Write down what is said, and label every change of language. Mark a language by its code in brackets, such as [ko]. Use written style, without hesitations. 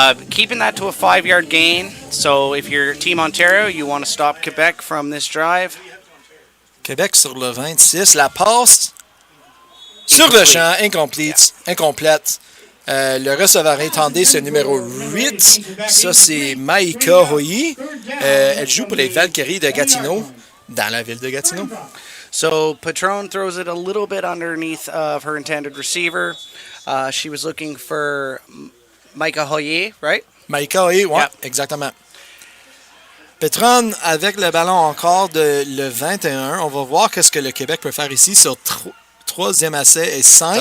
[en] Keeping that to a 5-yard gain. So if you're Team Ontario, you want to stop Quebec from this drive. [fr] Québec sur le 26. La passe sur le champ, incomplète. Le receveur intendé, c'est le numéro 8. Ça, c'est Maïka Hoyi. Elle joue pour les Valkyries de Gatineau, dans la ville de Gatineau. [en] So Patron throws it a little bit underneath of her intended receiver. She was looking for Maïka Hoyi, right? [fr] Maïka Hoyi, oui, [en] Yep. [fr] exactement. Petron avec le ballon encore de le 21. On va voir qu'est-ce que le Québec peut faire ici sur troisième essai et 5.